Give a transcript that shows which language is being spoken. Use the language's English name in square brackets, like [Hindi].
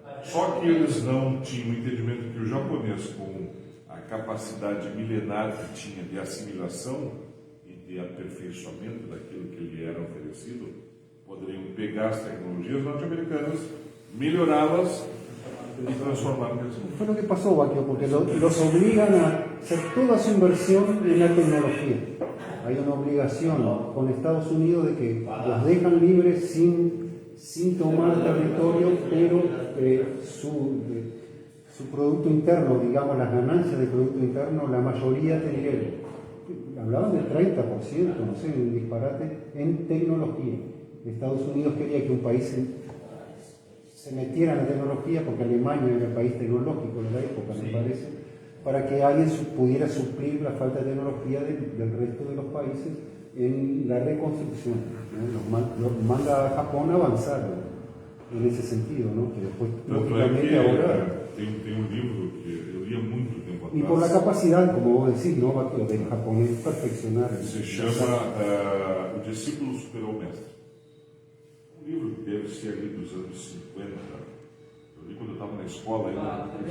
[Portuguese] Só que eles não tinham o entendimento que o japonês, com a capacidade milenar que tinha de assimilação e de aperfeiçoamento daquilo que lhe era oferecido, poderiam pegar as tecnologias norte-americanas, melhorá-las [Spanish] y transformar en eso. Fue lo que pasó, Baquio, porque los obligan a hacer toda su inversión en la tecnología. Hay una obligación con Estados Unidos de que los dejan libres sin tomar territorio, pero su producto interno, digamos, las ganancias del producto interno, la mayoría hablaban del 30%, no sé, un disparate, en tecnología. Estados Unidos quería que un país se metiera en la tecnología, porque Alemania era el país tecnológico de la época, me parece, para que alguien pudiera suplir la falta de tecnología del resto de los países en la reconstrucción, ¿no? Los manda a Japón a avanzar, ¿no? En ese sentido, ¿no? Que después, lógicamente, ahora... [Portuguese] Tem um livro que eu li há muito tempo atrás. [Spanish] Y por la capacidad, como vos decís, ¿no, Baquio, del japonés perfeccionar. [Portuguese] Se chama O Discípulo Superou o Mestre. Um livro que deve ser ali dos anos 50. Eu li quando eu estava na escola ainda.